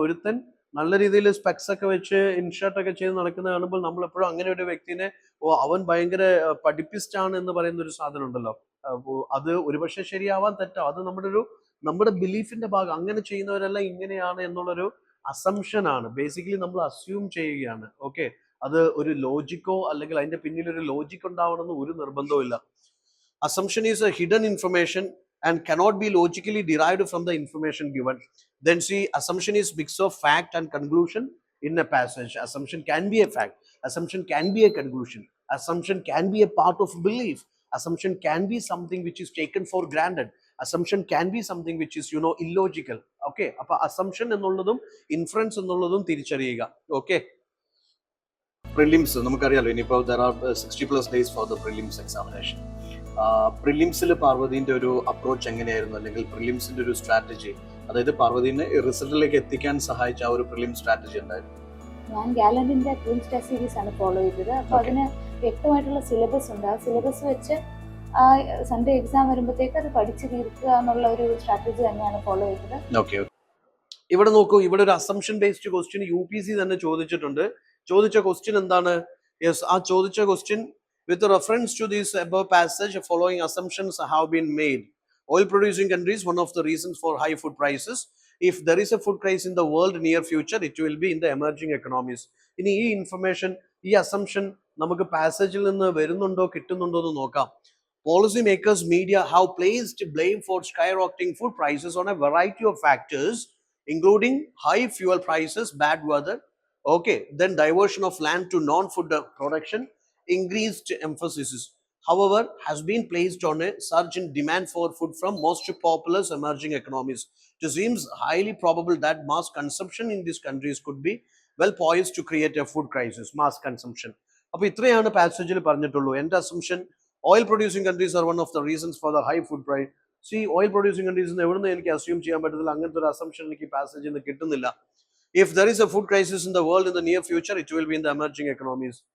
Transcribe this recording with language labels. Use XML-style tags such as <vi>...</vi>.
<ml>ഒരുത്തൻ നല്ല രീതിയിൽ സ്പെക്സ് ഒക്കെ വെച്ച് ഇൻഷർട്ട് ഒക്കെ ചെയ്ത് നടക്കുന്ന കാണുമ്പോൾ നമ്മൾ എപ്പോഴും അങ്ങനെ ഒരു വ്യക്തിനെ, അവൻ ഭയങ്കര പഠിപ്പിസ്റ്റ് ആണ് എന്ന് പറയുന്ന ഒരു സാധനം ഉണ്ടല്ലോ. അത് ഒരുപക്ഷെ ശരിയാവാൻ തെറ്റാം. അത് നമ്മുടെ ബിലീഫിന്റെ ഭാഗം. അങ്ങനെ ചെയ്യുന്നവരെല്ലാം ഇങ്ങനെയാണ് എന്നുള്ളൊരു അസംഷൻ ആണ്. ബേസിക്കലി നമ്മൾ അസ്യൂം ചെയ്യുകയാണ്. ഓക്കെ, അത് ഒരു ലോജിക്കോ അല്ലെങ്കിൽ അതിന്റെ പിന്നിൽ ഒരു ലോജിക് ഉണ്ടാവണമെന്ന് ഒരു നിർബന്ധവും ഇല്ല.</ml> <en>Assumption is a hidden information and cannot be logically derived from the information given. Then see, assumption is mix of fact and conclusion in a passage. Assumption can be a fact. Assumption can be a conclusion. Assumption can be a part of belief. Assumption can be something which is taken for granted. Assumption can be something which is, illogical.</en> <ml>Okay, appa assumption എന്നുള്ളതും inference എന്നുള്ളതും തിരിച്ചറിയുക. Okay, prelims നമുക്കറിയാലോ, ഇനിയിപ്പോൾ</ml> <en>there are 60+ days for the prelims examination.</en> <ml>പ്രിലിംസിൽ പാർവതിന്റെ ഒരു approach എങ്ങനെയായിരുന്നു, അല്ലെങ്കിൽ പ്രിലിംസിന്റെ ഒരു strategy, അതായത് പാർവതിനെ റിസൾട്ടിലേക്ക് എത്തിക്കാൻ സഹായിച്ച ആ ഒരു പ്രിലിം സ്ട്രാറ്റജി എന്തായിരുന്നു? ഞാൻ ഗാലന്റിന്റെ പ്രിലിംസ് ടെസ്റ്റ് സീരീസ് ആണ് ഫോളോ ചെയ്തത്. അപ്പൊ അതിന് വ്യക്തമായിട്ടുള്ള സിലബസ് ഉണ്ട്. ആ സിലബസ് വെച്ച് ആ സൺഡേ എക്സാം വരുമ്പോഴത്തേക്ക് അത് പഠിച്ചു തീർക്കുക എന്നുള്ള ഒരു സ്ട്രാറ്റജി തന്നെയാണ് ഫോളോ ചെയ്തത്. ഓക്കെ, ഇവിടെ നോക്കൂ, ഇവിടെ ഒരു അസംഷൻ ബേസ്ഡ് ക്വസ്റ്റ്യൻ UPC തന്നെ ചോദിച്ചിട്ടുണ്ട്. ചോദിച്ച ക്വസ്റ്റ്യൻ എന്താണ്? യെസ്, ആ ചോദിച്ച question</ml> <en>with reference to this above passage, following assumptions have been made. Oil producing countries, one of the reasons for high food prices. If there is a food crisis in the world near future, it will be in the emerging economies.</en> <ml>ഇനി ഈ information, ഈ assumption നമുക്ക് പാസേജിൽ നിന്ന് വരുന്നുണ്ടോ കിട്ടുന്നുണ്ടോ എന്ന് നോക്കാം.</ml> <en>Policy makers, media have placed blame for skyrocketing food prices on a variety of factors, including high fuel prices, bad weather, okay, then diversion of land to non-food production, increased emphasis. however, has been placed on a surge in demand for food from most populous emerging economies. It seems highly probable that mass consumption in these countries could be well poised to create a food crisis. Mass consumption.</en> <ml>അപ്പോൾ ഇത്രയാണ് പാസേജിൽ പറഞ്ഞിട്ടുള്ളൂ. എൻ്റെ assumption</ml> <en>Oil producing countries are one of the reasons for the high food price.</en> <ml>C oil producing countries എവിടുന്ന് എനിക്ക് assume ചെയ്യാൻ പറ്റത്തില്ല, അങ്ങനത്തെ ഒരു അസംഷൻ എനിക്ക് പാസേജിൽ നിന്ന് കിട്ടുന്നില്ല.</ml> <en>If there is a food crisis in the world in the near future it will be in the emerging economies.</en>